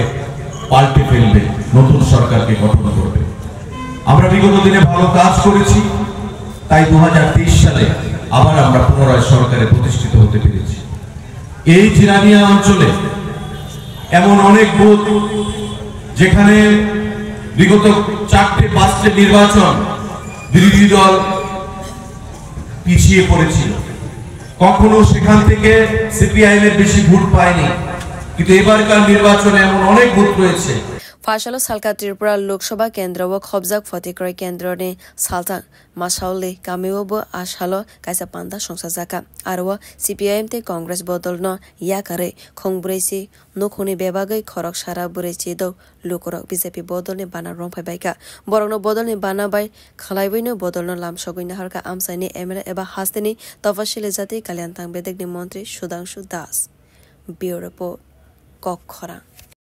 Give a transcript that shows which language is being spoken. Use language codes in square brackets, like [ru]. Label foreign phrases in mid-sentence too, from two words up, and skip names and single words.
[bn] পাল্টে ফেলবে নতুন সরকারকে গঠন করবে আমরা বিগত দিনে ভালো কাজ করেছি তাই 2023 সালে আবার আমরা পুনরায় সরকারে প্রতিষ্ঠিত হতে পেরেছি এই জিরানিয়া অঞ্চলে এমন অনেক বুথ যেখানে বিগত 4-5টি নির্বাচন বিরোধী দল পিছিয়ে পড়েছিল কখনো সেখান থেকে সিপিআইএম এর বেশি ভোট পায়নি কিন্তু এবারকার নির্বাচনে এমন অনেক বুথ রয়েছে [trp] Fashalo Salka Tripura Lok Sabha Kendra wo Khobjak Fotikrai Kendra ne Saltang Masaule Kamiwobo Ashalo Kaisa Panda Songsajaka Arwa CPIM te Congress Bodol no Yakare Khongbresi Nokhoni Bebagai Khorok Sara Buresi do Lukorok BJP Bodol ne Bana Rompai Baika Borogno Bodol ne Bana Bai Khalaiwino Bodol no Lamshoguina Harka Amsani Emre Eba Hasteni Tawashile Jati Kalyantang Bedek ne Montri Sudangshu Das Bureau Report Kokhora